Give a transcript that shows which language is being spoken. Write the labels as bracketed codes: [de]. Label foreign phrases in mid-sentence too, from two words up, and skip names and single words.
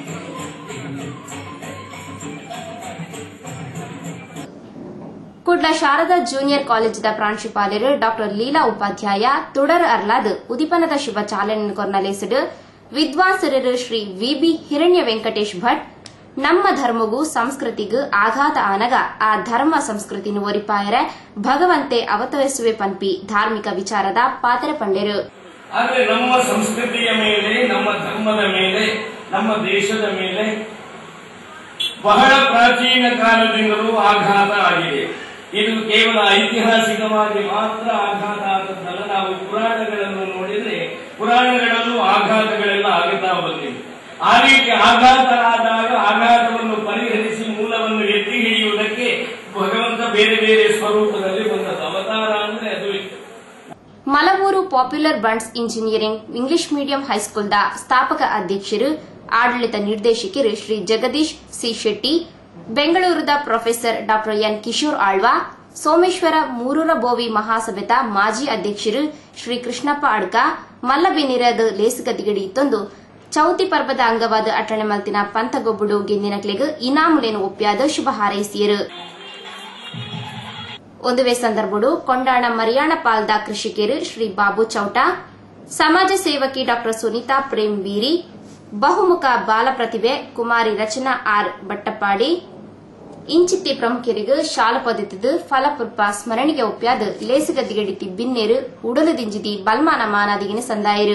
[tcy] ಕುಡ್ಲ ಶಾರದಾ ಜೂನಿಯರ್ ಕಾಲೇಜಿದ ಪ್ರಾಂಶುಪಾಲರು ಡಾ ಲೀಲಾ ಉಪಾಧ್ಯಾಯ ತುಡರ್ ಅರ್ಲಾದ್ ಉದಿಪನದ ಶುಭ ಚಾಲನೆ ಕೊರ್ನಲೇಸಿಡು ವಿದ್ವಾಂಸರು ಶ್ರೀ ವಿಬಿ ಹಿರಣ್ಯ ವೆಂಕಟೇಶ್ ಭಟ್ ನಮ್ಮ ಧರ್ಮಗೂ ಸಂಸ್ಕೃತಿಗೂ ಆಘಾತ ಆನಗ ಆ ಧರ್ಮ ಸಂಸ್ಕೃತಿನ ಒರಿಪಾಯರೆ ಭಗವಂತೆ ಅವತರಿಸುವೆ ಪನ್ಪಿ ಧಾರ್ಮಿಕ ವಿಚಾರದ ಪಾತ್ರೆ ಪಂಡೆರು. [kn] ಆದರೆ ನಮ್ಮ ಸಂಸ್ಕೃತಿಯ ಮೇಲೆ, ನಮ್ಮ ಧರ್ಮದ ಮೇಲೆ, ನಮ್ಮ ದೇಶದ ಮೇಲೆ ಬಹಳ ಪ್ರಾಚೀನ ಕಾಲದಿಂದಲೂ ಆಘಾತ ಆಗಿದೆ. ಇದು ಕೇವಲ ಐತಿಹಾಸಿಕವಾಗಿ ಮಾತ್ರ ಆಘಾತ ಆದದ್ದಲ್ಲ. ನಾವು ಪುರಾಣಗಳನ್ನು ನೋಡಿದರೆ ಪುರಾಣಗಳಲ್ಲೂ ಆಘಾತಗಳೆಲ್ಲ ಆಗುತ್ತಾ ಬಂದಿವೆ. ಆ ರೀತಿ ಆಘಾತ ಆದಾಗ ಆಘಾತವನ್ನು ಪರಿಹರಿಸಿ ಮೂಲವನ್ನು ಎತ್ತಿ ಹಿಡಿಯುವುದಕ್ಕೆ ಭಗವಂತ ಬೇರೆ ಬೇರೆ ಸ್ವರೂಪದಲ್ಲಿ ಬಂದದ್ದು. ಅವತಾರ ಅಂದ್ರೆ ಅದು ಇತ್ತು. [tcy] ಮಲವೂರು ಪಾಪ್ಯುಲರ್ ಬಂಡ್ಸ್ ಇಂಜಿನಿಯರಿಂಗ್ ಇಂಗ್ಲಿಷ್ ಮೀಡಿಯಂ ಹೈಸ್ಕೂಲ್ದ ಸ್ಥಾಪಕ ಅಧ್ಯಕ್ಷರು ಆಡಳಿತ ನಿರ್ದೇಶಕರು ಶ್ರೀ ಜಗದೀಶ್ ಸಿ ಶೆಟ್ಟಿ, ಬೆಂಗಳೂರದ ಪ್ರೊಫೆಸರ್ ಡಾ ಎನ್ ಕಿಶೋರ್ ಆಳ್ವಾ, ಸೋಮೇಶ್ವರ ಮೂರೂರ ಬೋವಿ ಮಹಾಸಭೆತ ಮಾಜಿ ಅಧ್ಯಕ್ಷರು ಶ್ರೀ ಕೃಷ್ಣಪ್ಪ ಅಡ್ಕ, ಮಲ್ಲಬಿನಿರದ ಲೇಸುಗದಿಗಡಿ ಇತ್ತೊಂದು ಚೌತಿ ಪರ್ವದ ಅಂಗವಾದ ಅಟಣೆ ಮಲ್ತಿನ ಪಂಥಗೊಬ್ಬುಡು ಗೆಂದಿನಕ್ಲೆಗ್ ಇನಾಮುಲೇನು ಒಪ್ಪ್ಯಾದ ಶುಭ ಹಾರೈಸಿಯರು. ಒಂದುವೇ ಸಂದರ್ಭಡು ಕೊಂಡಾಣ ಮರಿಯಾಣ ಪಾಲ್ದ ಕೃಷಿಕರು ಶ್ರೀ ಬಾಬು ಚೌಟ, ಸಮಾಜ ಸೇವಕಿ ಡಾ ಸುನೀತಾ ಪ್ರೇಮ್ ಬೀರಿ, ಬಹುಮುಖ ಬಾಲ ಪ್ರತಿಭೆ ಕುಮಾರಿ ರಚನಾ ಆರ್ ಬಟ್ಟಪ್ಪಾಡಿ, ಇಂಚಿತ್ತಿ ಪ್ರಮುಖರಿಗೂ ಶಾಲ ಪದ್ಧತಿದು ಫಲಪುರ್ಪ ಸ್ಮರಣಿಗೆ ಒಪ್ಪ್ಯಾದ ಲೇಸುಗದ್ದಿಗಡಿತಿ ಬಿನ್ನೇರು ಉಡಲದಿಂಜಿದಿ ಬಲ್ಮಾನ ಮಾನಾದಿಗಿನ ಸಂದಾಯರು.